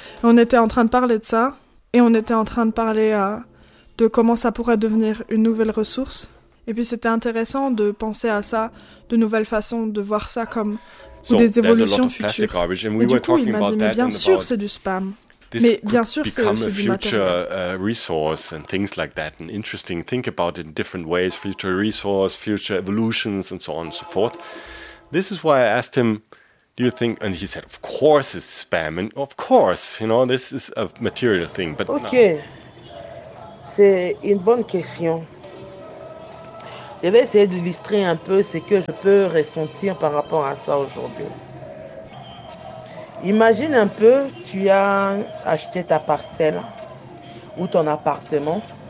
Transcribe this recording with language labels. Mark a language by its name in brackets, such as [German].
[French] On était en train de parler de ça, et on était en train de parler de comment ça pourrait devenir une nouvelle ressource. Et puis c'était intéressant de penser à ça, de nouvelles façons de voir ça comme so des évolutions futures. [English] Plastic garbage, [French] et du coup, il m'a dit, mais bien sûr, c'est du spam. Mais bien sûr, c'est du matériel. [English] Become a future resource and things like that, and interesting. Think about it in different ways, future resource, future evolutions, and so on and so forth. This is why I asked him, do you think, and he said, of course it's spam, and of course, you know, this is a material thing, but okay, no. [French] C'est une bonne question. Je vais essayer d'illustrer un peu ce que je peux ressentir par rapport à ça aujourd'hui. Imagine un peu, tu as acheté ta parcelle ou ton appartement.